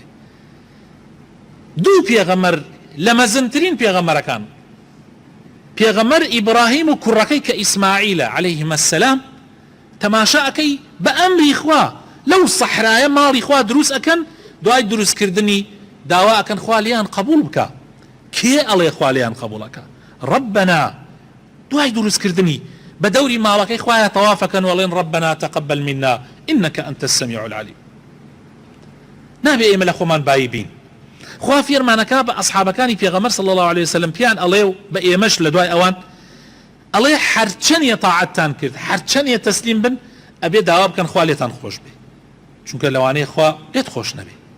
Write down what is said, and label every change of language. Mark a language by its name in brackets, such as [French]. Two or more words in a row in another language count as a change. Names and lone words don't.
[Central Kurdish] دوو پێغەمەر لە مەزنترین پێغەمەرەکان پێغەمەر ئیبراهیم و کوڕەکەی کە ئیسماعیلە [Arabic] عەلەیهیمە السەلام [Central Kurdish] تەماشاکەی بە ئەمری خوا لەو سەحرایە ماڵی خوا دروست ئەکەن دوای دروستکردنی داوا ئەکەن خوا لێیان قبول بکە. کێ ئەڵێ خوا لێیان قبولەکە؟ ربنا دوای دروستکردنی بە دەوری ماڵەکەی خوایە تەوافەکەن وەڵێن [Arabic] ربنا تقبل منا إنك أنت السميع العليم. [Central Kurdish] نابێ ئێمە لە خۆمان بایی بین. خوا فێرمانەکە بە ئەصحابەکانی پێغەمبەر [Arabic] صلی الله عليه وسلم [Central Kurdish] پیان ئەڵێ و بە ئێمەش لە دوای ئەوان ئەڵێ هەرچەندە تاعەتتان کرد هەرچەندە تەسلیم بن ئەبێ داوا بکەن خوا لێتان خۆش بێ، چونکە لەوانەیە خوا لێت خۆش نەبێ.